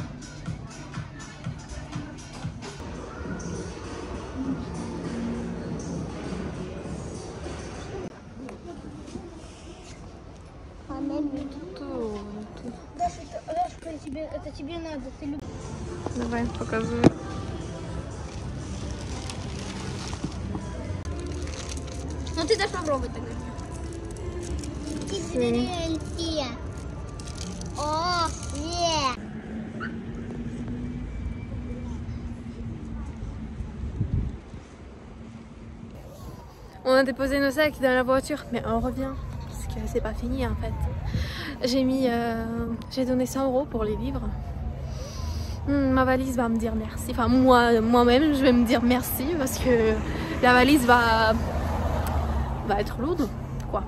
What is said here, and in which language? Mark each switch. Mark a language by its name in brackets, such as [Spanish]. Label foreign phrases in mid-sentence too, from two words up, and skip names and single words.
[Russian] Дашка, это тебе надо. Ты любишь. Давай, показывай. Ну ты дашь попробовать тогда. О, нет. [French] On a déposé nos sacs dans la voiture, mais on revient. Parce que c'est pas fini en fait. J'ai donné 100 € pour les livres. Ma valise va me dire merci. Enfin, moi-même, je vais me dire merci parce que la valise va être lourde, quoi.